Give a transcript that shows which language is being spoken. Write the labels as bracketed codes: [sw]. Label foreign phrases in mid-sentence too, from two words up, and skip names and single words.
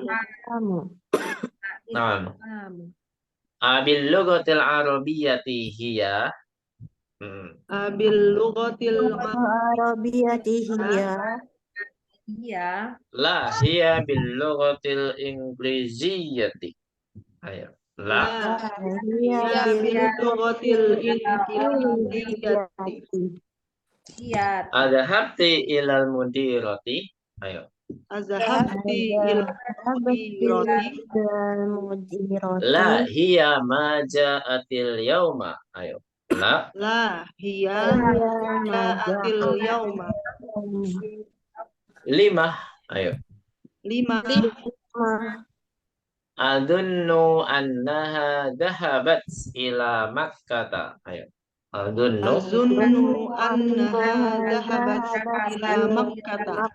[ar] نعم. أباللغة العربية هي. باللغة Arabiyatihiya. لا، هي باللغة الإنجليزية. Ayo. La. هي باللغة الإنجليزية. أذهبتِ إلى المديرة. Ayo. أذهبتِ إلى المديرة. لا، هي ما جاءت اليوم. Ayo. La. لا، هي جاءت اليوم. Lima. Ayo. 5. أظن أنها ذهبت إلى مكة. Ayo. Adunnu. أظن أنها ذهبت إلى مكة.